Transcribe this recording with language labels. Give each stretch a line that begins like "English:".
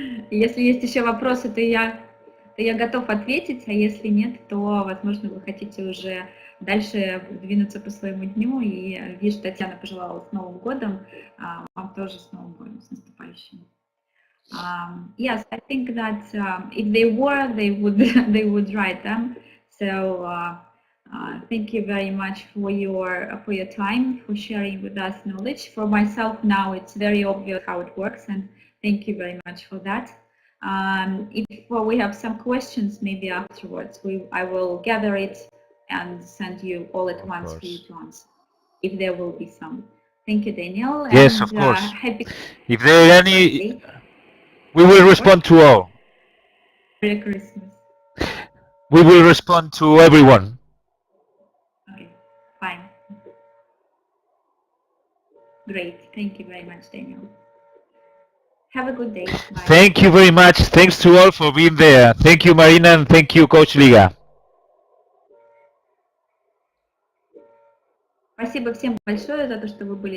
Russian: Если есть еще вопросы, то я готов ответить, а если нет, то, возможно, вы хотите уже дальше двинуться по своему дню. И вижу, Татьяна пожелала с Новым годом, вам тоже с Новым годом, с наступающим.
English: Yes, I think that if they were, they would write them. So thank you very much for your time, for sharing with us knowledge. For myself now, it's very obvious how it works, and thank you very much for that. If we have some questions, maybe afterwards, I will gather it and send you all at once for you to answer, if there will be some. Thank you, Daniel. Yes, of course. If there are any, we will respond to all. Merry Christmas. We will respond to everyone. Okay, fine. Great. Thank you very much, Daniel. Have a good day. Bye. Thank you very much. Thanks to all for being there. Thank you, Marina, and thank you, Coach Liga.
Russian: Спасибо всем большое за то, что вы были.